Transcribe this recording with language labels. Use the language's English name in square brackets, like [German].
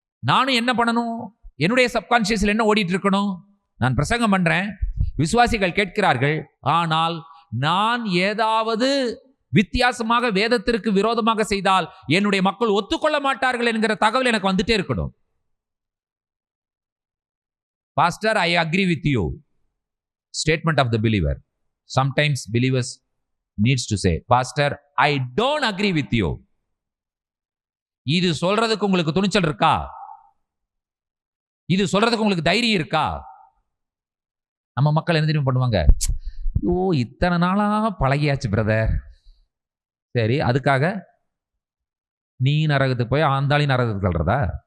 [Tamil] நானும் என்ன பண்ணணும், என்னுடைய சப்கான்சியஸ்ல என்ன ஓடிட்டு இருக்கணும், நான் பிரசங்கம் பண்றேன், விசுவாசிகள் கேட்கிறார்கள், ஆனால் நான் ஏதாவது வித்தியாசமாக வேதத்திற்கு விரோதமாக செய்தால் என்னுடைய மக்கள் ஒத்துக்கொள்ள மாட்டார்கள் என்கிற தகவல் எனக்கு வந்துட்டே இருக்கணும். [English] Pastor, I agree with you. Statement of the believer. Sometimes believers needs to say, Pastor, I don't agree with you. [Tamil] இது சொல்றதுக்கு உங்களுக்கு துணிச்சல் இருக்கா? இது சொல்றதுக்கு உங்களுக்கு தைரியம் இருக்கா? நம்ம மக்கள் என்ன தெரியுமா பண்ணுவாங்க, ஓ இத்தனை நாளா பழகியாச்சு பிரதர், சரி அதுக்காக நீ நரகத்துக்கு போய் ஆந்தாளி நரகத்துக்கு தள்ளுறதா?